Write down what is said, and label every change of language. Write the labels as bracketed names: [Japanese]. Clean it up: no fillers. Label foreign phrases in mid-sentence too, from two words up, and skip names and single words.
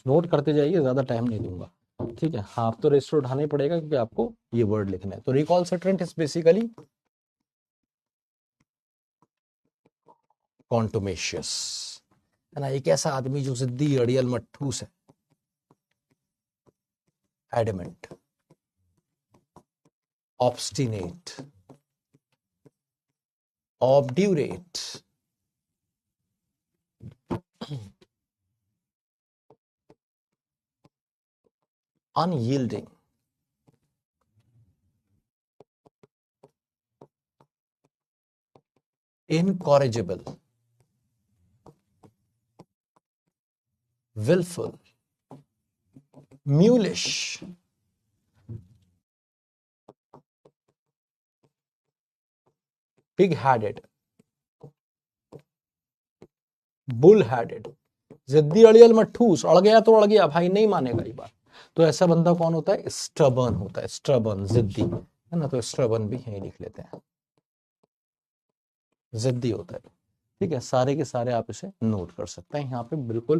[Hindi] नोट करते जाइए, ज्यादा टाइम नहीं दूंगा। ठीक है, हाँ आप तो रजिस्टर उठाना ही पड़ेगा क्योंकि आपको ये वर्ड लिखना है। तो [English] recalcitrant is basically contumacious, [Hindi] है ना, एक ऐसा आदमी जो जिद्दी, अड़ियल, मट्ठूस है। [English] adamant, obstinate, obdurate, unyielding, incorrigible, willful, mulish, pig-headed, bull-headed। [Hindi] जिद्दी, अड़ियल, मट्ठूस, अड़ गया तो अड़ गया भाई, नहीं मानेगा ये बात। तो ऐसा बंदा कौन होता है? स्टबर्न होता है। स्टबर्न, जिद्दी, है ना, तो स्टबर्न भी यही लिख लेते हैं, जिद्दी होता है। ठीक है, सारे के सारे आप इसे नोट कर सकते हैं यहाँ पे बिल्कुल।